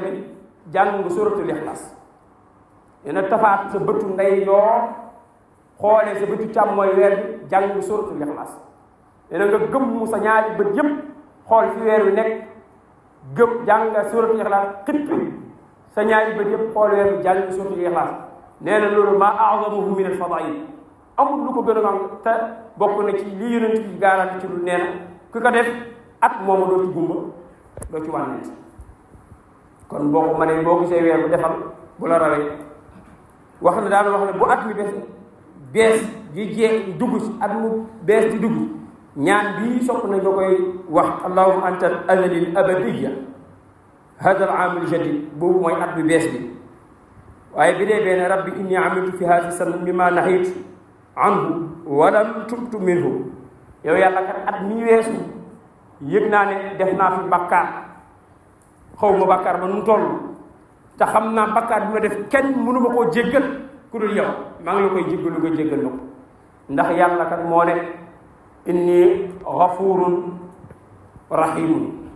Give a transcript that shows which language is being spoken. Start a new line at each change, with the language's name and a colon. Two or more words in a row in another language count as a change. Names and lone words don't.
Wolof: bi jàng nga suratul ikhlas nee na tafaat sa bëtu ndeyjoor xoolee sa bëtu càmmooñ weer bi jàng nga suratul ikhlas nee na nga gëmm sa ñaari bët yépp xool fi weer wi nekk jàng nga suratul ikhlas xippi sa ñaari bët yépp xool weer bi jàng nga suratul ikhlas nee na loolu
Arabic: ما أعظمه من الفضائل
Wolof: amul lu ko gën a xam te bokk na ci li yonent ci garanti ci lu nee na ku ko def at moomu doo ci gumba doo ci wànnent kon boo ko mënee boo gisee weer bu defal bu la rawee wax na daal wax ne bu at mi bees di jee dugg ci at mu bees di dugg ñaan bii sopp nañ nga koy wax
Arabic: اللهم أنت الأزلي الأبدية هذا العام الجديد
Wolof: boobu mooy at bi bees bi waaye bi dee benn
Arabic: رب إني عملت في هذه سنة مما نهيت عنه ولم تبت منه
Wolof: yow yàlla kat at mi weesu yëg naa ne def naa fi bakkaar xaw ma bakkaar ba nu mu toll te xam naa bakkaar bi ma def kenn mënu ma koo jéggal ku dul yow maa ngi la koy jéggalu nga jéggal ma ko ndax yàlla kat moo ne
Arabic: إني غفور رحيم